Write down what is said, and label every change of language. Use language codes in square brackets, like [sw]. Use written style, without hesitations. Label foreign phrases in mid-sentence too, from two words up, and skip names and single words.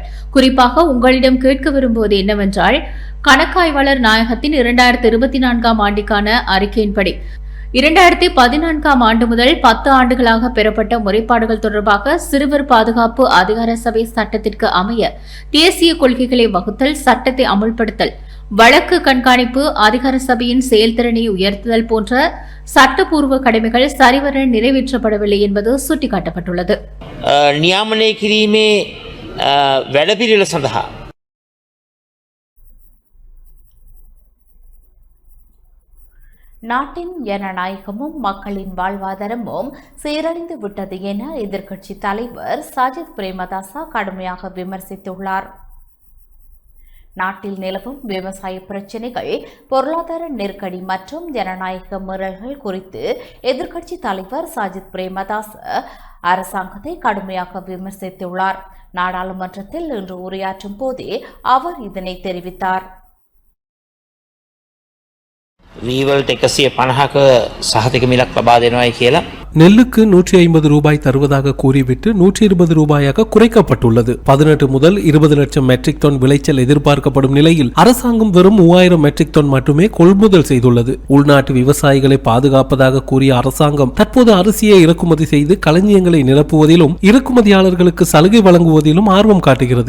[ta] குறிப்பாக உங்களிடம் கேட்க விரும்புவது என்னவென்றால், கணக்காய்வாளர் நாயகத்தின் 2024ஆம் ஆண்டுக்கான அறிக்கையின்படி 2014ஆம் ஆண்டு முதல் 10 ஆண்டுகளாக பெறப்பட்ட முறைப்பாடுகள் தொடர்பாக சிறுவர் பாதுகாப்பு அதிகார சபை சட்டத்திற்கு அமைய தேசிய கொள்கைகளை வகுத்தல், சட்டத்தை அமுல்படுத்தல், வழக்கு கண்காணிப்பு, அதிகார சபையின் செயல்திறனை உயர்த்துதல் போன்ற சட்டப்பூர்வ கடமைகள் சரிவர நிறைவேற்றப்படவில்லை என்பது சுட்டிக்காட்டப்பட்டுள்ளது. [si] නියාමනය කිරීමේ වැඩපිළිවෙල සඳහා [ta] நாட்டின் ஜனநாயகமும் மக்களின் வாழ்வாதாரமும் சீரழிந்து விட்டது என எதிர்க்கட்சி தலைவர் சஜித் பிரேமதாசா கடுமையாக விமர்சித்துள்ளார். நாட்டில் நிலவும் விவசாய பிரச்சினைகள், பொருளாதார நெருக்கடி மற்றும் ஜனநாயக மீறல்கள் குறித்து எதிர்க்கட்சி தலைவர் சஜித் பிரேமதாச அரசாங்கத்தை கடுமையாக விமர்சித்துள்ளார். நாடாளுமன்றத்தில் இன்று உரையாற்றும் போதே அவர் இதனை தெரிவித்தார். [si] ලීවල්ට 150ක සහතික මිලක් ලබා දෙනවායි කියලා [ta] நெல்லுக்கு 150 ரூபாய் தருவதாக கூறிவிட்டு 120 ரூபாயாக குறைக்கப்பட்டுள்ளது. 18 முதல் 20 லட்சம் மெட்ரிக் டன் விளைச்சல் எதிர்பார்க்கப்படும் நிலையில் அரசாங்கம் வெறும் 3000 மெட்ரிக் டன் மட்டுமே கொள்முதல் செய்துள்ளது. உள்நாட்டு விவசாயிகளை பாதுகாப்பதாக கூறிய அரசாங்கம் தற்போது அரிசியை இறக்குமதி செய்து களஞ்சியங்களை நிரப்புவதிலும் இறக்குமதியாளர்களுக்கு சலுகை வழங்குவதிலும் ஆர்வம் காட்டுகிறது.